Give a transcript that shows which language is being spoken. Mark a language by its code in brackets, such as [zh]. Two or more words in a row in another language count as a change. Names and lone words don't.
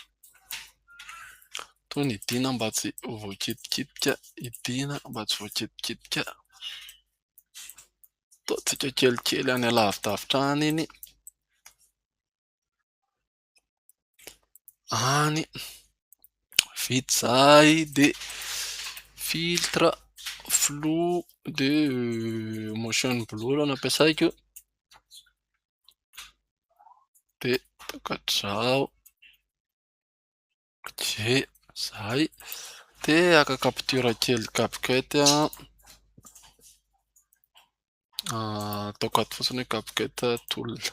[mg] Toy ny idina mba tsy ho voakitikitika, idina mba tsy voakitikitika. Ataontsika kelikely any alavidavitra any iny. Any vita izay dia [fr] filtre flou de [en] motion blur [mg] no ampiasaiko. Dia tokatrizao. Izay. Dia aka capture kely CapCut a. Ataoko ato fotsiny hoe CapCut tool.